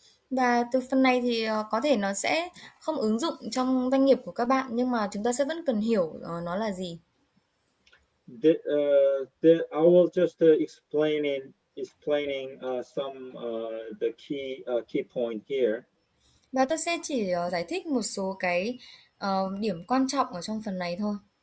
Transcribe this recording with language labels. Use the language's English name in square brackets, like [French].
[Vietnamese] Và từ phần này thì có thể nó sẽ không ứng dụng trong doanh nghiệp của các bạn, nhưng mà chúng ta sẽ vẫn cần hiểu nó là gì. [English] I will just explaining some the key point here. [Vietnamese] Và tôi sẽ chỉ giải thích một số cái điểm quan trọng ở trong phần này thôi.